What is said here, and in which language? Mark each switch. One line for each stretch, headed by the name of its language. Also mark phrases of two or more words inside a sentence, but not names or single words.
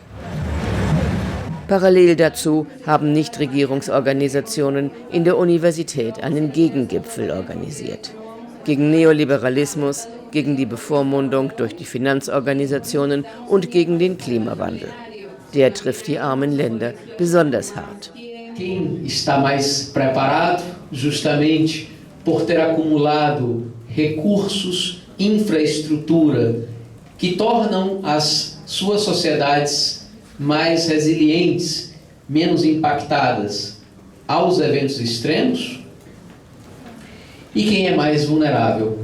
German: Parallel dazu haben Nichtregierungsorganisationen in der Universität einen Gegengipfel organisiert. Gegen Neoliberalismus, gegen die Bevormundung durch die Finanzorganisationen und gegen den Klimawandel. Der trifft die armen Länder besonders hart.
Portuguese: Quem está mais preparado, justamente por ter acumulado recursos, infraestrutura, que tornam as suas sociedades mais resilientes, menos impactadas aos eventos extremos, e quem é mais vulnerável.